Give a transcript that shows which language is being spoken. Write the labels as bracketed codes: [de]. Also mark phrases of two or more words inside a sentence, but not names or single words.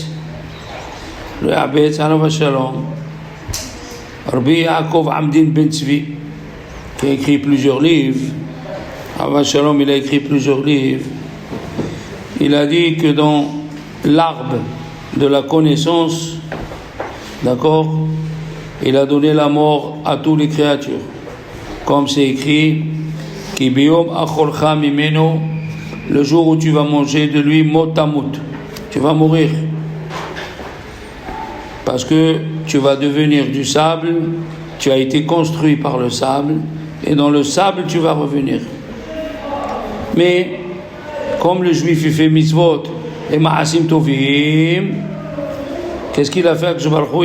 [fr] Le Habetz, [he] עליו השלום. [fr] Rabbi Yaakov Amdin Ben Tzvi, qui a écrit plusieurs livres. [he] עליו השלום, [fr] il a écrit plusieurs livres. Il a dit que dans l'arbre de la connaissance, d'accord, il a donné la mort à toutes les créatures. Comme c'est écrit, [he] כי ביום אכלך ממנו, [fr] le jour où tu vas manger de lui, motamut, tu vas mourir. Parce que tu vas devenir du sable, tu as été construit par le sable, et dans le sable tu vas revenir. Mais, comme le juif il fait mitzvot et [he] מעשים טובים, [fr] qu'est-ce qu'il a fait avec [he] ברוך הוא?